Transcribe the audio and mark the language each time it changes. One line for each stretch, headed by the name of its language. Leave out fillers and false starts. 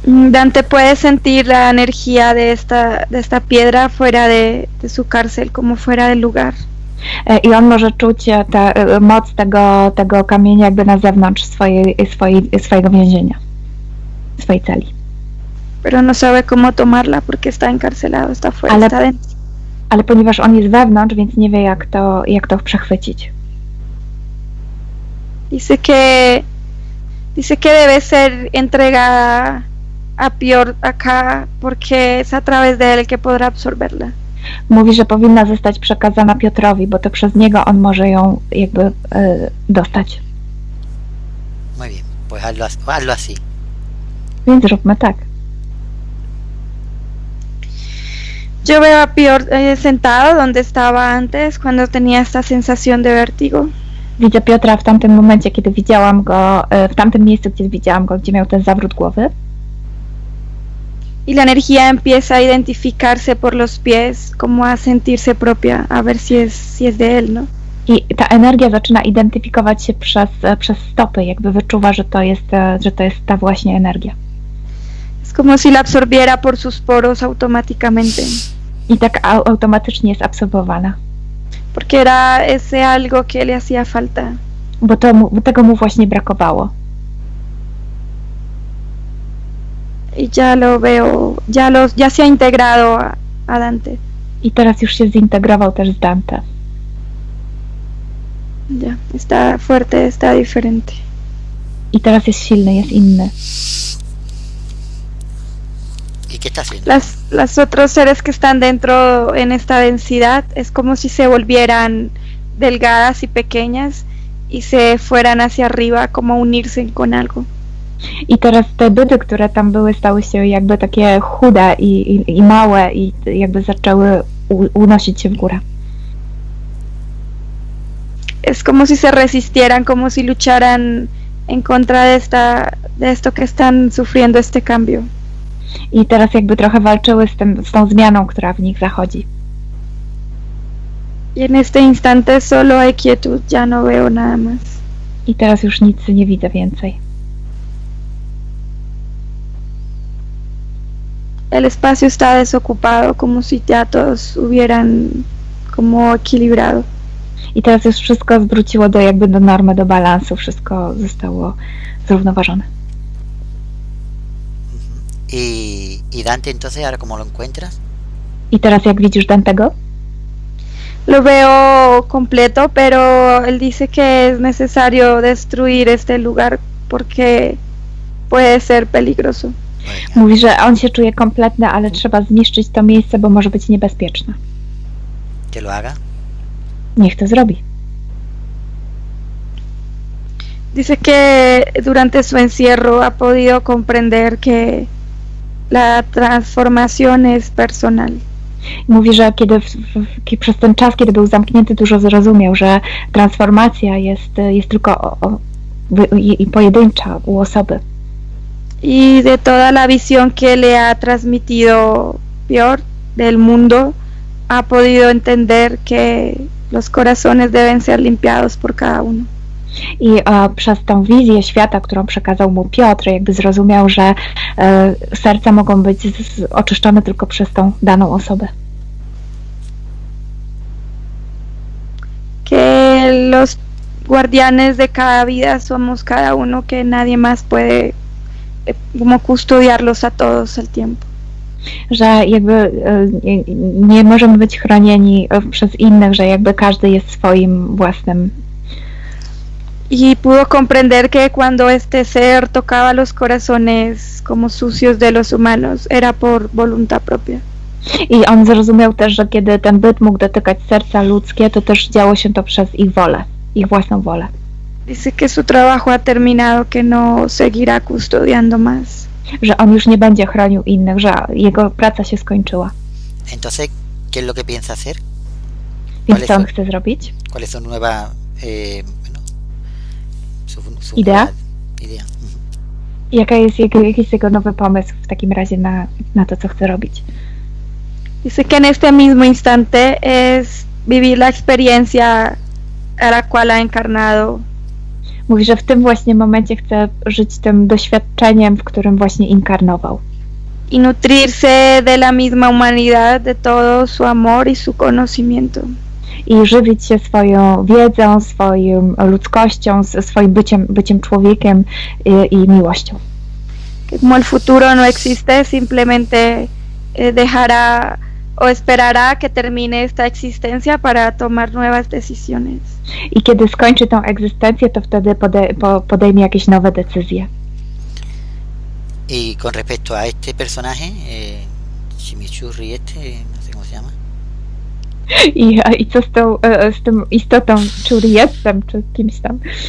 Spanish: Dante puede sentir la energía de esta piedra fuera de su cárcel, como fuera del lugar.
Polish: I on może czuć moc tego kamienia jakby na zewnątrz swojego więzienia, swojej celi.
Spanish: Pero no sabe cómo tomarla porque está encarcelado, está fuera, está dentro.
Polish: Ale ponieważ on jest wewnątrz, więc nie wie jak to przechwycić.
Spanish: Dice que debe ser entregada a Piotr acá porque es a través de él que podrá absorberla.
Polish: Mówi, że powinna zostać przekazana Piotrowi, bo to przez niego on może ją jakby dostać.
Spanish: Muy bien, pues hazlo así.
Polish: Więc zróbmy tak.
Spanish: Yo veo a Piotr sentado donde estaba antes cuando tenía esta sensación de vértigo.
Polish: Widzę Piotra w tamtym momencie, kiedy widziałam go, w tamtym miejscu, gdzie widziałam go, gdzie miał ten zawrót głowy.
Spanish: Y la energía empieza a identificarse por los pies, como a sentirse propia, a ver si es de él, ¿no?
Polish: I ta energia zaczyna identyfikować się przez stopy, jakby wyczuwa, że to jest ta właśnie energia.
Spanish: Es como si la absorbiera por sus poros automáticamente.
Polish: I tak automatycznie jest absorbowana.
Spanish: Porque era ese algo que le hacía falta.
Polish: Bo tego mu właśnie brakowało.
Spanish: Y ya lo veo ya se ha integrado a Dante.
Polish: I teraz już się zintegrował też z Dante.
Spanish: Ya, está fuerte, está diferente.
Polish: I teraz jest silny, jest inny.
Spanish: ¿Y qué está haciendo? Las otros seres que están dentro en esta densidad es como si se volvieran delgadas y pequeñas y se fueran hacia arriba, como unirse con algo.
Polish: I teraz te byty, które tam były, stały się jakby takie chude i małe i jakby zaczęły unosić się w górę.
Spanish: Es como si se resistieran, como si lucharan en contra de esto que están sufriendo este cambio.
Polish: I teraz jakby trochę walczyły z tą zmianą, która w nich zachodzi.
Spanish: Y en este instante solo hay quietud, ya no veo nada más.
Polish: I teraz już nic nie widzę więcej.
Spanish: El espacio está desocupado, como si ya todos hubieran como equilibrado.
Polish: I teraz już wszystko zwróciło do normy, do balansu, wszystko zostało zrównoważone.
Spanish: ¿Y Dante entonces ahora cómo lo encuentras?
Polish: I teraz jak widzisz Dantego?
Spanish: Lo veo completo, pero él dice que es necesario destruir este lugar porque puede ser peligroso. Bueno,
Polish: Mówi, że on się czuje kompletny, ale trzeba zniszczyć to miejsce, bo może być niebezpieczne.
Spanish: que lo haga.
Polish: Niech to zrobi.
Spanish: Dice que durante su encierro ha podido comprender que la transformación es personal.
Polish: Mówi, że przez ten czas, kiedy był zamknięty, dużo zrozumiał, że transformacja jest tylko i pojedyncza u osoby.
Spanish: Y de toda la visión que le ha transmitido Piotr del mundo, ha podido entender que los corazones deben ser limpiados por cada uno.
Polish: I przez tą wizję świata, którą przekazał mu Piotr, jakby zrozumiał, że serca mogą być oczyszczone tylko przez tą daną osobę.
Spanish: Que los guardianes de cada vida somos cada uno, que nadie más puede como custodiarlos a todos al tiempo.
Polish: Że jakby nie możemy być chronieni przez innych, że jakby każdy jest swoim własnym.
Spanish: Y pudo comprender que cuando este ser tocaba los corazones como sucios de los humanos, era por voluntad propia.
Polish: I on zrozumiał też, że kiedy ten byt mógł dotykać serca ludzkie, to też działo się to przez ich wolę, ich własną wolę.
Spanish: Dice que su trabajo ha terminado, que no seguirá custodiando más.
Polish: Że on już nie będzie chronił innych, że jego praca się skończyła.
Spanish: Entonces, ¿qué es lo que piensa hacer?
Polish: Więc co on chce zrobić?
Spanish: ¿Cuál es su nueva bueno, su ¿Idea? nueva idea?
Polish: Jaki jest jego nowy pomysł w takim razie na to, co chce robić?
Spanish: Dice que en este mismo instante es vivir la experiencia a la cual ha encarnado.
Polish: Mówi, że w tym właśnie momencie chce żyć tym doświadczeniem, w którym właśnie inkarnował.
Spanish: Y nutrirse de la misma humanidad, de todo su amor y su conocimiento.
Polish: I żywić się swoją wiedzą, swoją ludzkością, swoim byciem człowiekiem i miłością.
Spanish: Que como el futuro no existe, simplemente dejará o esperará que termine esta existencia para tomar nuevas decisiones.
Polish: I kiedy skończy tą egzystencję, to wtedy podejmie jakieś nowe decyzje.
Spanish: Y con respecto a este personaje, Chimichurri no sé cómo se llama.
Polish: I co z tą istotą, czy Uriestem, czy kimś tam?